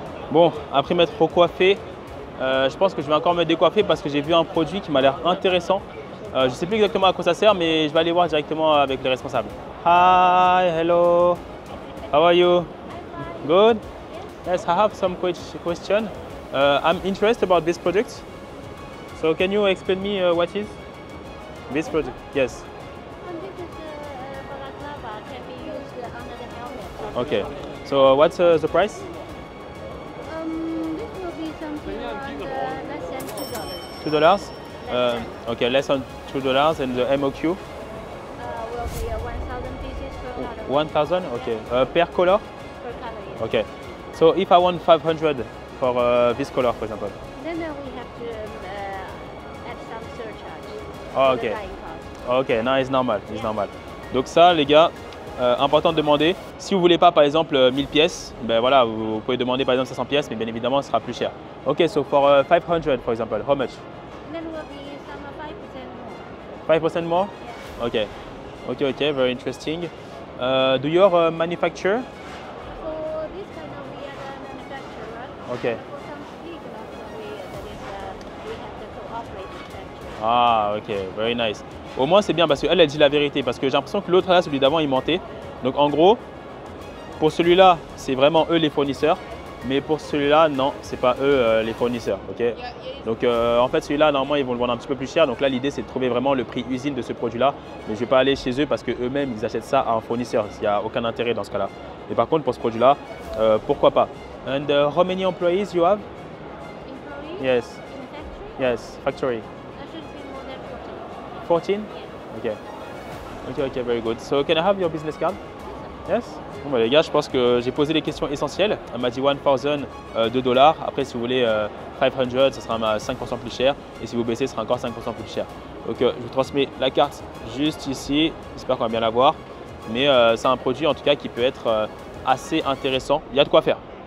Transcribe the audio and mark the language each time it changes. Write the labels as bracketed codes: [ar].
[fr] Bon, après m'être recoiffé, je pense que je vais encore me décoiffer parce que j'ai vu un produit qui m'a l'air intéressant. Je ne sais plus exactement à quoi ça sert, mais je vais aller voir directement avec les responsables. [en] Hi, hello. How are you? Good? Yes, I have some question. I'm interested about this product. So can you explain me what is this product? Yes. And this is balaclava can be used under the helmet. Okay. So what's the price? This will be something around less than $2. Less Okay, less than $2 and the MOQ? will be 1,000 pieces per color. 1,000? Okay. Per color? Per color, yes. Okay. So if I want 500 for this color, for example. Then we have to add some surcharge. Oh, for the okay. dyeing cost. [fr] Ok, non, c'est normal, c'est normal. Donc ça, les gars, important de demander. Si vous voulez pas, par exemple, 1000 pièces, ben voilà, vous pouvez demander par exemple 500 pièces, mais bien évidemment, ce sera plus cher. [en] Ok, so for 500, for example, how much? Then will be some 5% more. 5% more? Yeah. Okay. Okay, very interesting. Do you manufacture? For this kind of we are the manufacturer. Okay. For some big we have the cooperative factory. Ah, ok, very nice. [fr] Au moins, c'est bien parce qu'elle, elle dit la vérité. Parce que j'ai l'impression que l'autre là, celui d'avant, il mentait. Donc en gros, pour celui-là, c'est vraiment eux les fournisseurs. Mais pour celui-là, non, c'est pas eux les fournisseurs. Ok. Donc en fait, celui-là, normalement, ils vont le vendre un petit peu plus cher. Donc là, l'idée, c'est de trouver vraiment le prix usine de ce produit-là. Mais je vais pas aller chez eux parce qu'eux-mêmes, ils achètent ça à un fournisseur. Il n'y a aucun intérêt dans ce cas-là. Mais par contre, pour ce produit-là, pourquoi pas. [en] And how many employees you have? Employees Yes, in the factory? yes, factory. That should be more than 14? Yeah. Okay, very good. So can I have your business card? Yes? [fr] Bon bah les gars, je pense que j'ai posé les questions essentielles. Elle m'a dit 1000 $2. Après, si vous voulez 500, ça sera 5% plus cher. Et si vous baissez, ce sera encore 5% plus cher. Donc je vous transmets la carte juste ici. J'espère qu'on va bien la voir. Mais c'est un produit en tout cas qui peut être assez intéressant. Il y a de quoi faire.